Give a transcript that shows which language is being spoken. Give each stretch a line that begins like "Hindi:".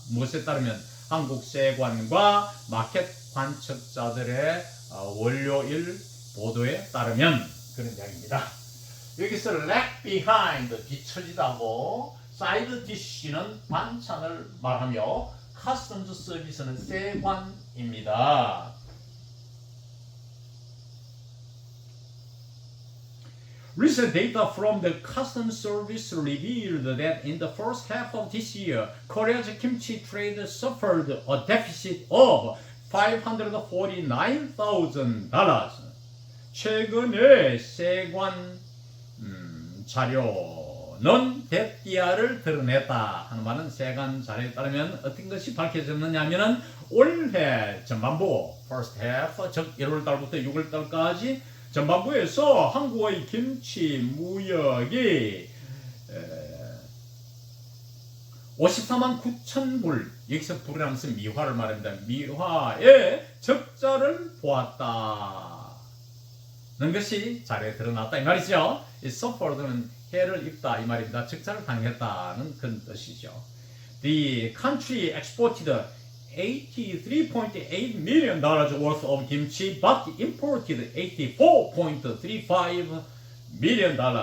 Korean: 무엇에 따르면 한국 세관과 마켓 관측자들의 월요일 보도에 따르면 그런 이야기입니다. 여기서 lag behind, 뒤처지다고, side dish는 반찬을 말하며 customs service는 세관입니다.
English: Recent data from the Customs Service revealed that in the first half of this year, Korea's kimchi trade suffered a deficit of $549,000.
Korean: 최근에 세관 자료는 대띠아를 드러냈다 하는 말은 세관 자료에 따르면 어떤 것이 밝혀졌느냐 하면은 올해 전반부 first half, 즉 1월달부터 6월달까지 전반부에서 한국의 김치 무역이 54만 9천 불, 여기서 불이라는 것은 미화를 말합니다. 미화의 적자를 보았다 는 것이 자료에 드러났다 이 말이죠. 이 suffered는 해를 입다 이 말입니다. 적자를 당했다는 그런 뜻이죠.
English: the country exported $83.8 million worth of kimchi, but imported $84.35 million.